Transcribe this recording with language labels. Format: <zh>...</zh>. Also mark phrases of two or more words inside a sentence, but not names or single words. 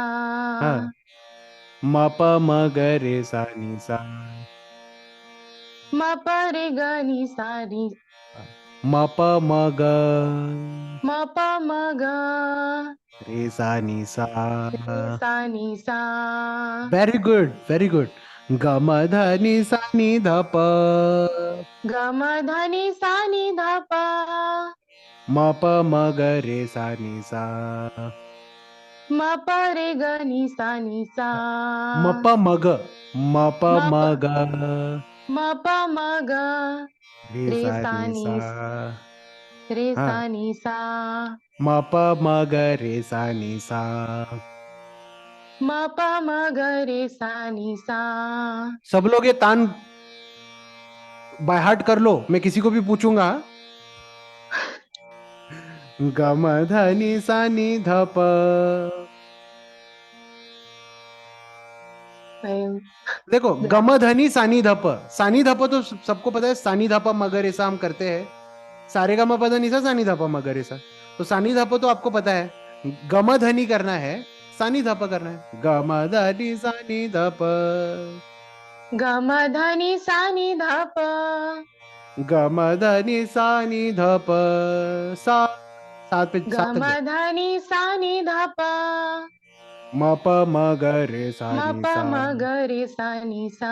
<hi>हाँ, म प म ग रे सा नि सा. म प रे ग नि सा नि. म प म ग म प म ग रे सा नि सा. रे सा नि सा.</hi> <en>very good, very good.</en> <hi>ग म ध नि सा नि ध प. ग म ध नि सा नि ध प. म प म ग रे सा नि सा. म प रे ग नि सा नि सा. म प म ग. म प म म प ग म प म ग रे रे सा सा नि नि सा. रे हाँ, सा नि सा. म प म ग रे सा नि सा. म प म ग रे सा नि सा. सब लोग ये तान</hi> <en>by heart</en> <hi>कर लो, मैं किसी को भी पूछूंगा. ग म ध नि सा नि ध प. देखो, गम धनी सानी धप. सानी धप तो सबको पता है. सानी धप मगर ऐसा हम करते हैं. सारे गा म पद निसा सानी धप मगर ऐसा. तो सानी धप तो आपको पता है. गम धनी करना है, सानी धप करना है. गम धनी सानी धप. ग म ध नि सा नि ध प. गम धनी सानी धप. सा. सात पे ग सात म तक जाओ. ध नि सा नि ध प. म प म ग रे सा म नि प सा. म ग रे सा नि सा.</hi>